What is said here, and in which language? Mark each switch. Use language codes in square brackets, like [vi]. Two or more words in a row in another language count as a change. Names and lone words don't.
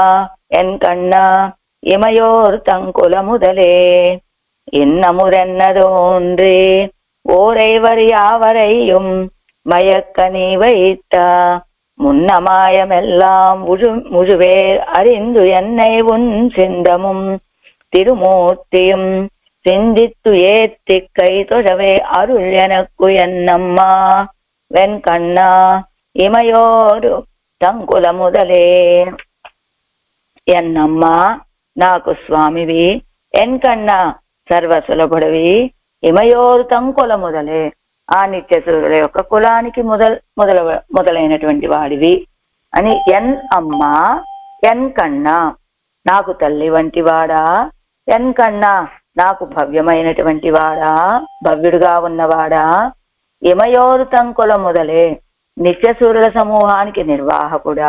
[ta] என் கண்ணா இமையோர் தங்குல முதலே இன்னமுதென்னதோன்றே ஓரைவர் யாவரையும் மயக்க நீ வைத்த முன்னமாயமெல்லாம் முழுவேர் அறிந்து என்னை உன் சிந்தமும் திருமூர்த்தியும் சிந்தித்து ஏத்தி கை தொழவே அருள் எனக்கு என்னம்மா வெண் கண்ணா இமையோரு தங்குல முதலே. [te] ఎన్నమ్మా నాకు స్వామివి, ఎన్కన్నా సర్వసులభుడవి, [ta] இமையோரு தங்குல முதலே [te] ఆ నిత్యసురుల యొక్క కులానికి మొదలైనటువంటి వాడివి అని. [ta] என் அம்மா என் கண்ணா [te] నాకు తల్లి వంటి వాడా, ఎన్కన్నా నాకు భవ్యమైనటువంటి వాడా, భవ్యుడుగా ఉన్నవాడా, [ta] இமையோரு தங்குல முதலே [te] నిత్యసూరుల సమూహానికి నిర్వాహకుడా.